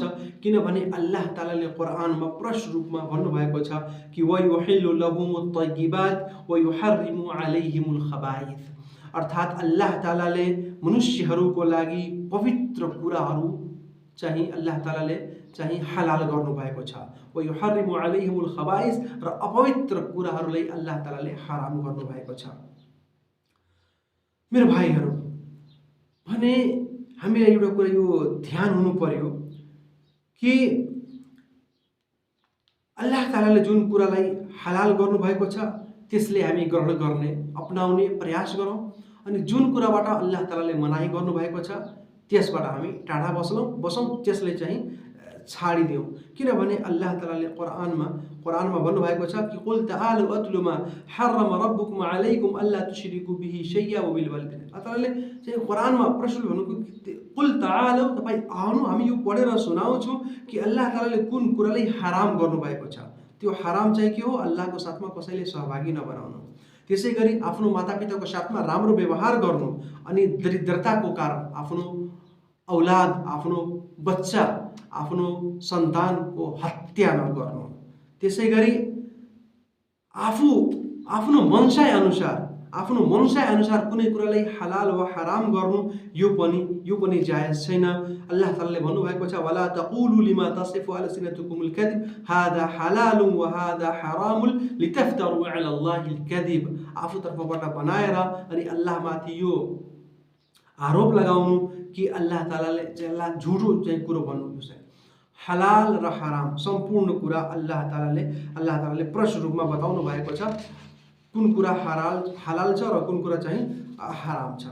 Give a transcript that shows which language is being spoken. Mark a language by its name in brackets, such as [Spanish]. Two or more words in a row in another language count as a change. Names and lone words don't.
[Nepali] किनभने अल्लाह तालाले कुरानमा प्रष्ट रूपमा भन्नुभएको छ कि [Arabic] ويحل لهم الطيبات ويحرم عليهم الخبائث, [Nepali] अर्थात् अल्लाह तालाले मनुष्यहरूको लागि पवित्र कुराहरू चाहिँ अल्लाह तालाले चाहिँ हलाल गर्नुभएको छ, [Arabic] ويحرم عليهم الخبائث, [Nepali] र अपवित्र कुराहरूलाई अल्लाह तालाले हराम गर्नुभएको छ। मेरो भाइहरू, भने हामीलाई एउटा कुरा यो ध्यान हुनु पर्यो कि अल्लाह तालाले जुन कुरालाई हलाल गर्नुभएको छ त्यसले हामी ग्रहण गर्ने, अपनाउने प्रयास गरौँ, अनि जुन कुराबाट अल्लाह तालाले मनाही गर्नुभएको छ त्यसबाट हामी टाढा बसौँ, त्यसले चाहिँ छाडिदेऊ। किनभने अल्लाह तालाले कुरानमा भन्नुभएको छ कि [Arabic] قل تعالوا أتل ما حرم ربكم عليكم ألا تشركوا به شيئا وبالوالدين, [Nepali] अल्लाह तालाले चाहिँ कुरानमा प्रश्न भनेको [Arabic] قل تعالوا, [Nepali] तपाईँ आउनु, हामी यो पढेर सुनाउँछौँ कि अल्लाह तालाले कुन कुरालाई हराम गर्नुभएको छ। त्यो हराम चाहिँ के हो? अल्लाहको साथमा कसैले सहभागी नबनाउनु, त्यसै गरी आफ्नो मातापिताको साथमा राम्रो व्यवहार गर्नु, अनि दरिद्रताको कारण आफ्नो औलाद, आफ्नो बच्चा, आफ्नो सन्तानको हत्या नगर्नु, त्यसै गरी आफ्नो मनसाय अनुसार कुनै कुरालाई हलाल वा हराम गर्नु यो पनि जायज छैन। अल्लाह तालाले भन्नुभएको छ [Arabic] ولا تقولوا لما تصف ألسنتكم الكذب هذا حلال وهذا حرام لتفتروا على الله الكذب, [Nepali] आफू तर्फबाट बनाएर अनि अल्लाहमाथि यो आरोप लगाउनु कि अल्लाह तालाले चाहिँ झुटो चाहिँ कुरो भन्नु छ। हलाल र हराम सम्पूर्ण कुरा अल्लाह तालाले प्रष्ट रूपमा बताउनु भएको छ, कुन कुरा हलाल छ र कुन कुरा चाहिँ हराम छ।